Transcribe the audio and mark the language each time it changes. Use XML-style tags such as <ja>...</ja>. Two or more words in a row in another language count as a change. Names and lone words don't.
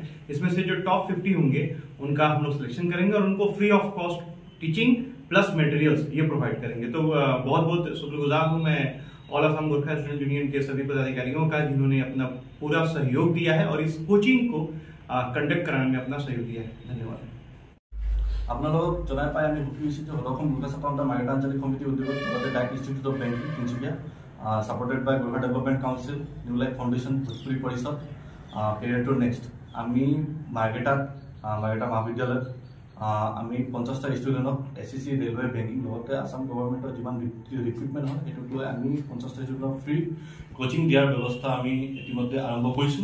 <hi>इसमें से जो टॉप 50 होंगे उनका हम लोग सिलेक्शन करेंगे और उनको</hi> <en>free of cost teaching plus materials</en> <hi>ये प्रोवाइड करेंगे। तो बहुत बहुत शुक्रगुजार हूँ मैं ऑल आसाम गोरखा स्टूडेंट यूनियन के सभी पदाधिकारियों का, जिन्होंने अपना पूरा सहयोग दिया है और इस कोचिंग को कंडक्ट कराने में अपना सहयोग दिया है। धन्यवाद।</hi> <as>আপোনালোকক জনাই পাই আমি সুখী হৈছোঁ যে সদৌ অসম গোৰ্খা ছাত্ৰ সন্থা মাৰ্ঘেৰিটা আঞ্চলিক সমিতিৰ উদ্যোগত লগতে ডাইৰেক্ট ইনষ্টিটিউট অফ বেংকিং তিনিচুকীয়া</as> <en>supported by</en> <as>গোৰ্খা ডেভেলপমেণ্ট কাউন্সিল, নিউ লাইফ ফাউণ্ডেশ্যন, ভোজপুৰী পৰিষদ, কেৰিয়াৰ টু নেক্সট, আমি মাৰ্ঘেৰিটা মহাবিদ্যালয়ত আমি 50টা ষ্টুডেণ্টক SSC, ৰেলৱে, বেংকিং লগতে আসাম গভৰ্ণমেণ্টৰ যিমান ৰিক্ৰুইটমেণ্ট হয় সেইটোক লৈ আমি 50টা ষ্টুডেণ্টক ফ্ৰী কোচিং দিয়াৰ ব্যৱস্থা আমি ইতিমধ্যে আৰম্ভ কৰিছোঁ।</as>